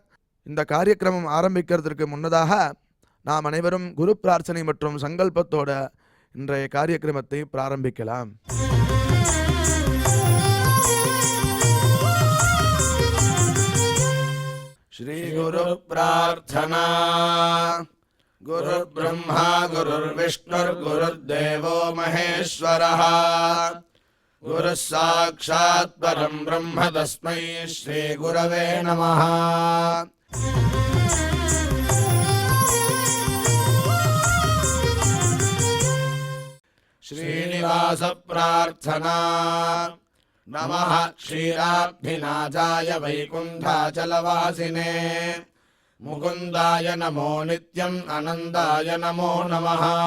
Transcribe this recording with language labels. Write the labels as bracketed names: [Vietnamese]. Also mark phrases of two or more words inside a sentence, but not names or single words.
[Tamil] இந்த காரியக்கிரமம் ஆரம்பிக்கிறதுக்கு முன்னதாக நாம் அனைவரும் குரு பிரார்த்தனை மற்றும் சங்கல்பத்தோட இன்றைய காரியக்கிரமத்தை பிராரம்பிக்கலாம். [Sanskrit] श्री गुरु प्रार्थना. गुरुर्ब्रह्मा गुरुर्विष्णुः गुरुर्देवो महेश्वरः गुरुः साक्षात् परं ब्रह्म तस्मै श्री गुरवे नमः. श्रीनिवास प्रार्थना. नमः क्षीराब्धिनाथाय वैकुण्ठाचलवासिने मुकुन्दाय नमो नित्यम् अनन्ताय नमो नमः.